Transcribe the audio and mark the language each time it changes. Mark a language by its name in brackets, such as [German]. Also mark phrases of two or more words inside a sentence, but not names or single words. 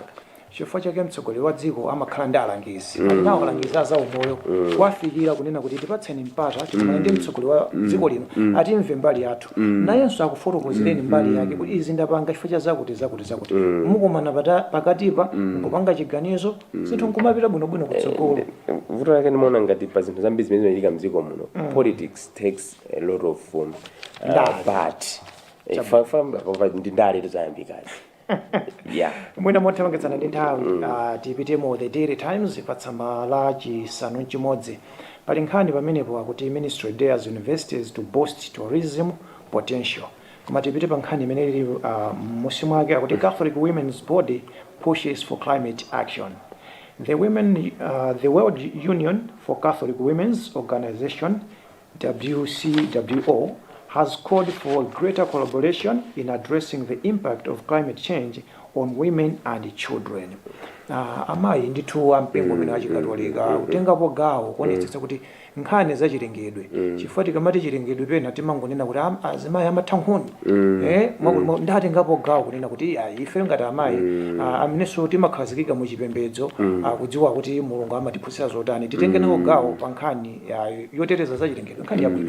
[Nyanja] chifukwa chake mtsogoleri wa dziko amakhala ndi alangizi nawo alangiza za umoyo kwafikira kunena kuti tipatseni mpata chitimane ndi mtsogoleri wa dziko lino atimve mbali yathu nayenso akufotokozereni mbali yake kuti izi ndapanga chifukwa cha zakuti mukumana pakatipa nkupanga chiganizo zinthu nkumapita bwinobwino kutsogolo. Vuto lake ndimaona ngati pa zinthu zambiri zimene zimachitika mdziko muno [English] politics takes a lot of [Nyanja] but ndi ndale tozayambikazi mwina mothamangitsana ndi nthawi tipitemo The Daily Times pa tsamba la chisanu chimodzi pali nkhani pamenepo akuti [English] ministry dares universities to boost tourism potential. [Nyanja] Koma tipite pa nkhani imene ili m'musi mwake akuti [English] Catholic Women's Body pushes for climate action. The World Union for Catholic Women's Organization, WCWO, has called for greater collaboration in addressing the impact of climate change on women and children. [Nyanja] Amayi ndithu ampingo amene achikatolika kutengapo gawo kuonetsetsa kuti nkhani za chilengedwe chifukwa tikamati chilengedwe pena timangonena kuti azimayi amatha nkhuni ndatengapo gawo kunena kuti ife ngati amayi amenenso timakhazikika mu chipembedzo kudziwa kuti mulungu amatiphunzitsa zotani titenge nawo gawo pa nkhani yoteteza za chilengedwe nkhani yabwino.